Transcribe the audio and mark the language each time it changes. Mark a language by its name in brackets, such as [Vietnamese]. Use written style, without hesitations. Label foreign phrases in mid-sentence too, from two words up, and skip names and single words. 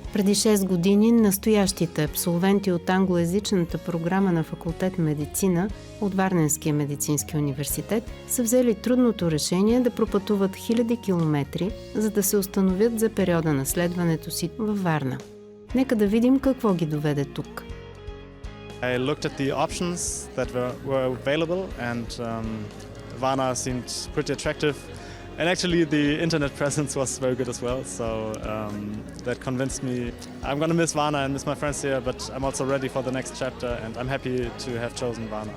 [Bulgarian] Преди 6 години настоящите абсолвенти от англоезичната програма на Факултет Медицина от Варненския медицински университет са взели трудното решение да пропътуват хиляди километри, за да се установят за периода на следването си във Варна. Нека да видим какво ги доведе тук. [English] I looked at the options that were available and Varna seemed pretty attractive. And actually the internet presence was very good as well, so that convinced me. I'm going to miss Varna and miss my friends here, but I'm also ready for the next chapter and I'm happy to have chosen Varna.